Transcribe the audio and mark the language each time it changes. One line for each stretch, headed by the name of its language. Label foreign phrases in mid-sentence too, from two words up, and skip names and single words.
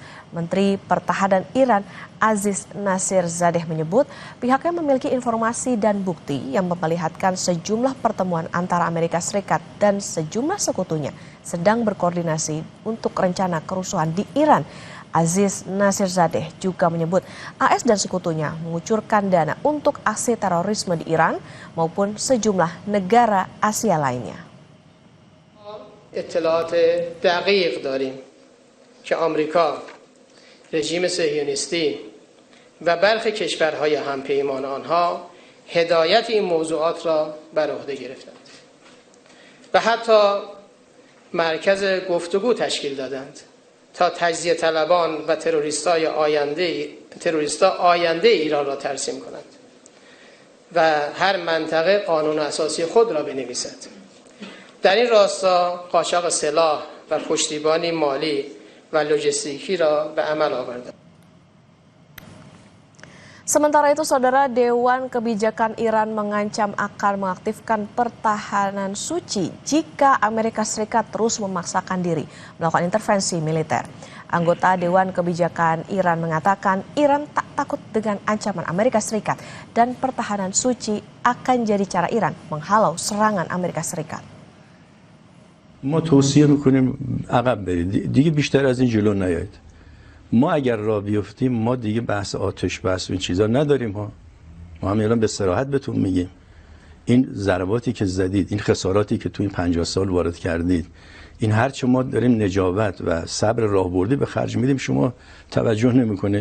Indonesian: Menteri Pertahanan Iran Aziz Nasirzadeh menyebut pihaknya memiliki informasi dan bukti yang memperlihatkan sejumlah pertemuan antara Amerika Serikat dan sejumlah sekutunya sedang berkoordinasi untuk rencana kerusuhan di Iran. Aziz Nasirzadeh juga menyebut AS dan sekutunya mengucurkan dana untuk aksi terorisme di Iran maupun sejumlah negara Asia lainnya.
Persian: اطلاعات دقیق داریم که آمریکا، رژیم صهیونیستی و برخی کشورهای همپیمان آنها هدایت این موضوعات را بر عهده گرفتند و حتی مرکز گفتگو تشکیل دادند تا تجزیه طلبان و تروریستا آینده ایران را ترسیم کنند و هر منطقه قانون اساسی خود را بنویسد. در این راستا قاچاق سلاح و پشتیبانی مالی و لوجستیکی را به عمل آورده.
Indonesian: Sementara itu, Saudara, Dewan Kebijakan Iran mengancam akan mengaktifkan pertahanan suci jika Amerika Serikat terus memaksakan diri melakukan intervensi militer. Anggota Dewan Kebijakan Iran mengatakan Iran tak takut dengan ancaman Amerika Serikat dan pertahanan suci akan jadi cara Iran menghalau serangan Amerika Serikat.
Persian: ما توصیه میکنیم عقب برید دیگه بیشتر از این جلو نیایید. ما اگر راه بیفتیم ما دیگه بحث آتش بحث و این چیزا نداریم ها. ما هم الان به صراحت بهتون میگیم این ضرباتی که زدید، این خساراتی که تو این 50 سال وارد کردید، این هرچه ما داریم نجابت و صبر راهبردی به خرج میدیم شما توجه نمیکنید.